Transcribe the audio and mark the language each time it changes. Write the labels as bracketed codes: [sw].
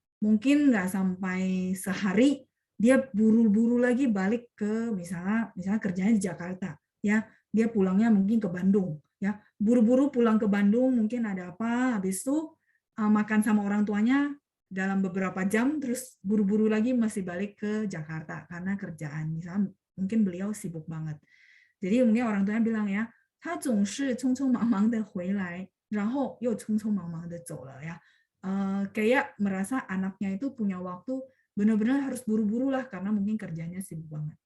[id] Mungkin nggak sampai sehari, dia buru-buru lagi balik ke misalnya kerjanya di Jakarta ya. Dia pulangnya mungkin ke Bandung ya. Buru-buru pulang ke Bandung, mungkin ada apa, habis itu makan sama orang tuanya dalam beberapa jam, terus buru-buru lagi masih balik ke Jakarta karena kerjaan. Misalnya mungkin beliau sibuk banget. Jadi mungkin orang tuanya bilang ya, [zh] 他总是匆匆忙忙的回来，然后又匆匆忙忙的走了ya. [id] Kayak merasa anaknya itu punya waktu benar-benar harus buru-buru lah karena mungkin kerjanya sibuk banget.